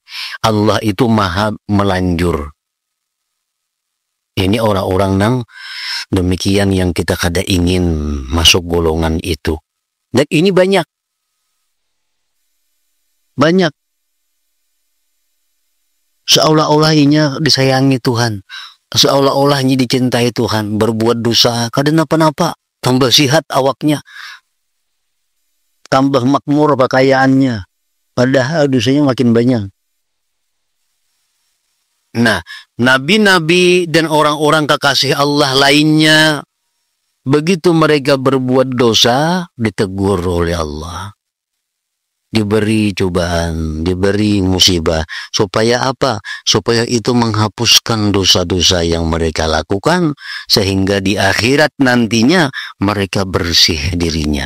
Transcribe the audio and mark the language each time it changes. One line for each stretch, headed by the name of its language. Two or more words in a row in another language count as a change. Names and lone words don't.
Indonesian: Allah itu maha melanjur. Ini orang-orang yang demikian yang kita kada ingin masuk golongan itu. Dan ini banyak. Banyak. Seolah-olah inya disayangi Tuhan. Seolah-olah inya dicintai Tuhan. Berbuat dosa,
Banjar: kada napa-napa. Tambah sihat awaknya.
Indonesian: Tambah makmur pakaiannya. Padahal dosanya makin banyak. Nah, nabi-nabi dan orang-orang kekasih Allah lainnya, begitu mereka berbuat dosa, ditegur oleh Allah. Diberi cobaan, diberi musibah. Supaya apa? Supaya itu menghapuskan dosa-dosa yang mereka lakukan, sehingga di akhirat nantinya mereka bersih dirinya.